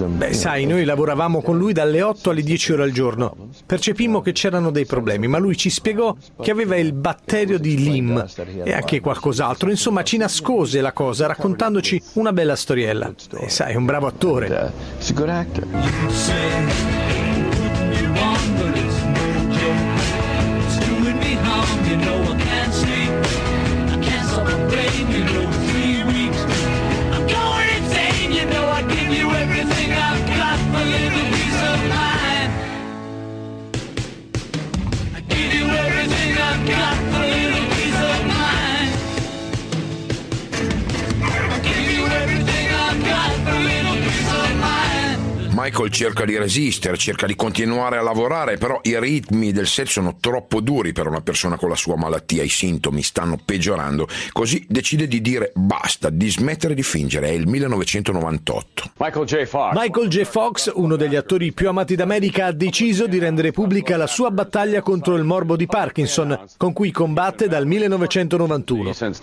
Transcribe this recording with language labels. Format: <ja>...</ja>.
<it>Sai, noi lavoravamo con lui dalle 8 alle 10 ore al giorno, percepimmo che c'erano dei problemi, ma lui ci spiegò che aveva il batterio di Lyme e anche qualcos'altro, insomma ci nascose la cosa raccontandoci una bella storiella. E sai, è un bravo attore.</it> <en>You say what you want, but it's no joke. It's doing me harm, you know I can't sleep. I can't stop the rain, you know, 3 weeks. I'm going insane, you know, I give you everything I've got, my little piece of mind. I give you everything I've got, my little piece of mind. I give you everything I've got, my little piece of mind.</en> <it>Michael cerca di resistere, cerca di continuare a lavorare, però i ritmi del set sono troppo duri per una persona con la sua malattia, i sintomi stanno peggiorando, così decide di dire basta, di smettere di fingere, è il 1998. Michael J. Fox, uno degli attori più amati d'America, ha deciso di rendere pubblica la sua battaglia contro il morbo di Parkinson, con cui combatte dal 1991.</it>